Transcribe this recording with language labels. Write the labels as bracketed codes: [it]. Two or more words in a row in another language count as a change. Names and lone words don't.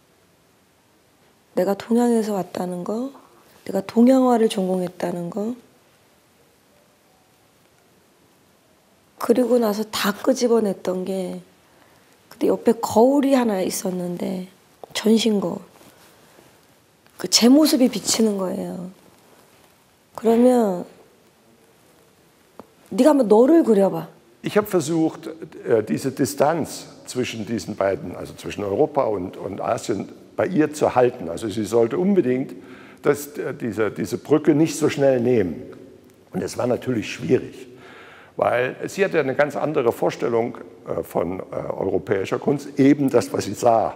[ko] 내가 동양에서 왔다는 거, 내가 동양화를 전공했다는 거, 그리고 나서 다 끄집어냈던 게 근데 옆에 거울이 하나 있었는데 전신 거울. 그 제 모습이 비치는 거예요. 그러면 네가 한번 너를 그려봐. [de] Ich habe versucht, diese Distanz zwischen diesen beiden, also zwischen Europa und Asien, bei ihr zu halten. Also sie sollte unbedingt diese Brücke nicht so schnell nehmen. Und das war natürlich schwierig, weil sie hatte eine ganz andere Vorstellung von europäischer Kunst, eben das, was sie sah.